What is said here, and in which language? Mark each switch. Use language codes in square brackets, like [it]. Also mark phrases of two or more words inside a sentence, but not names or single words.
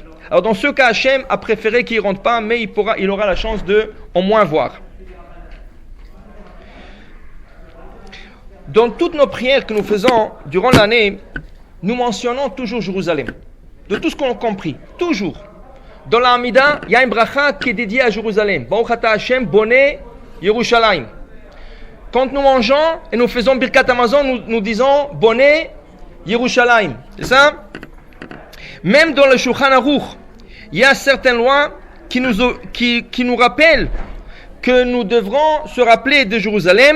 [fr] Alors dans ce cas, Hachem a préféré qu'il ne rentre pas, mais il aura la chance de au moins voir. Dans toutes nos prières que nous faisons durant l'année, nous mentionnons toujours Jérusalem. De tout ce qu'on a compris, toujours. Dans la Hamida, il y a une bracha qui est dédiée à Jérusalem. [he] ברוך אתה השם בונה ירושלים. [fr] Quand nous mangeons et nous faisons [he] ברכת המזון, [fr] nous disons [he] בונה ירושלים. [fr] C'est ça? Même dans le Shulchan Aruch, il y a certaines lois qui nous rappellent que nous devrons se rappeler de Jérusalem.